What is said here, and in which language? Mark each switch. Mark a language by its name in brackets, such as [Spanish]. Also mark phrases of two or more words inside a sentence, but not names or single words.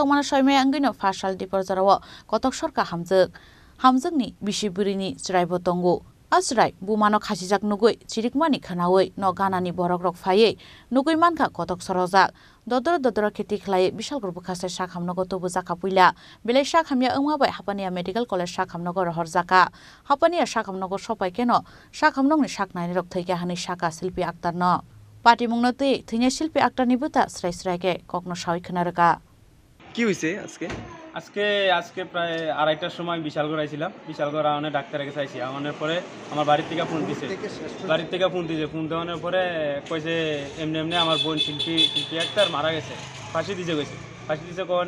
[Kok Borok] mana shoymaya angai no farsal diporjarawo kotok sorka hamjukni bisiburini chiraibo tongo Asrai bumano khasijak nugui chirikmani khanaoi no ganani borok rok phaiye nugui manka kotok sorojak dodor kheti khlai Bishalgarh bukhasai shakhamnogo tobu jaka puila belai shakhamya angma bai Hapania Medical College shakhamnogo rohor jaka Hapania shakhamnogo sopai keno shakhamnogni shaknai rok thaika hani shaka Shilpi Akhtar no party mungno tei thine Shilpi Akhtar ni buta srai ke kokno shawi khonaraka [Bangla] কি হইছে আজকে প্রায় 2:30টার সময় বিশালগড় আইছিলাম বিশালগড় আওনে ডাক্তারের কাছে আইছি আওনের পরে আমার বাড়ি থেকে ফোন দিছে ফোন দেওয়ানোর পরে কইছে এমনি আমার বোন শিল্পী আক্তার মারা গেছে ফাঁসি দিছে কোনে